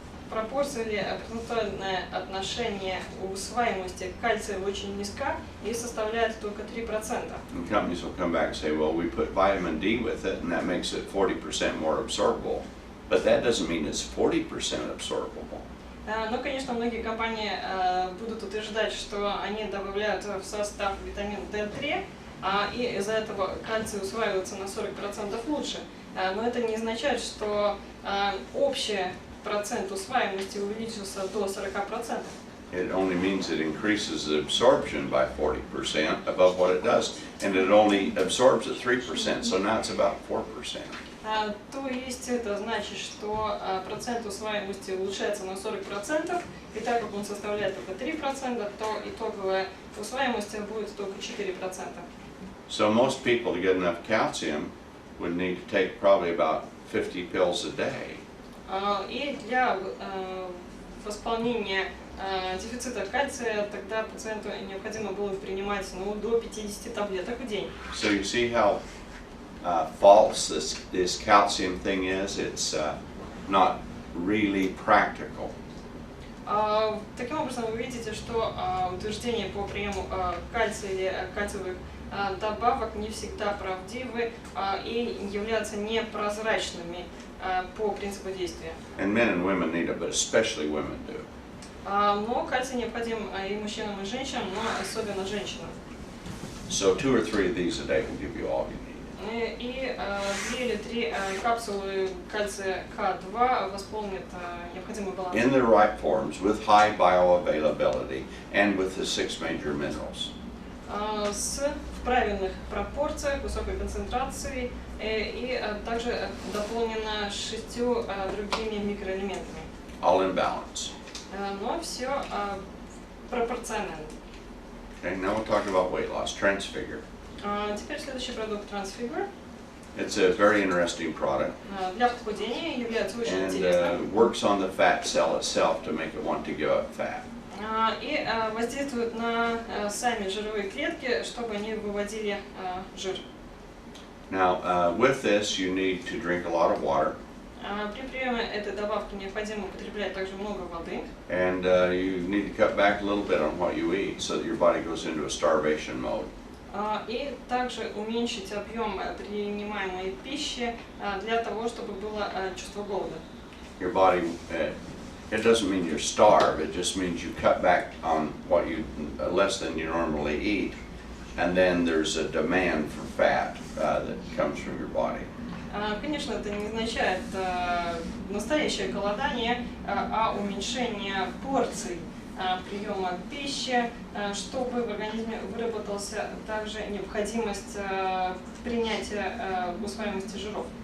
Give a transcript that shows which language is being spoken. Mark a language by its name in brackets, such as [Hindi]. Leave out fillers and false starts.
[Russian] Пропорция или процентуальное отношение усваиваемости кальция очень низка и составляет только 3%. [English] And companies will come back and say, well, we put vitamin D with it, and that makes it 40% more absorbable. But that doesn't mean it's 40% absorbable. [Russian] Но, конечно, многие компании будут утверждать, что они добавляют в состав витамин D3, и из-за этого кальций усваивается на 40% лучше. Но это не означает, что общий процент усваиваемости увеличился до 40%. [English] It only means it increases the absorption by 40% above what it does, and it only absorbs at 3%, so now it's about 4%. [Russian] То есть это значит, что процент усваиваемости улучшается на 40%, и так как он составляет только 3%, то итоговая усваиваемость будет только 4%. [English] So most people, to get enough calcium, would need to take probably about 50 pills a day. [Russian] И для восполнения дефицита кальция тогда пациенту необходимо было принимать до 50 таблеток в день. [English] So you see how false this calcium thing is? It's not really practical. [Russian] Таким образом, вы видите, что утверждения по приему кальция или кальциевых добавок не всегда правдивы и являются непрозрачными по принципу действия. [English] And men and women need it, but especially women do. [Russian] Но кальций необходим и мужчинам, и женщинам, но особенно женщинам. [English] So 2 or 3 of these a day will give you all you need. [Russian] И 2 или 3 капсулы кальция К2 восполнят необходимый баланс. [English] In the right forms, with high bioavailability, and with the 6 major minerals. [Russian] В правильных пропорциях, высокой концентрации и также дополнено 6 другими микроэлементами. [English] All in balance. [Russian] Но все пропорционально. [English] Okay, now we'll talk about weight loss, Transfigure. [Russian] Теперь следующий продукт Transfigure. [English] It's a very interesting product, [Russian] Для похудения является очень [English] and [Russian] интересным. [English] works on the fat cell itself to make it want to give up fat. [Russian] И воздействует на сами жировые клетки, чтобы они выводили жир. [English] Now, with this, you need to drink a lot of water. [Russian] При приеме этой добавки необходимо употреблять также много воды. [English] And you need to cut back a little bit on what you eat so that your body goes into a starvation mode. [Russian] И также уменьшить объем принимаемой пищи для того, чтобы было чувство голода. [English] Your body, it doesn't mean you're starved, it just means you cut back on what you, less than you normally eat, and then there's a demand for fat that comes from your body. [Russian] Конечно, это не означает настоящее голодание, а уменьшение порций приема пищи, чтобы в организме выработался также необходимость принятия усвояемости жиров.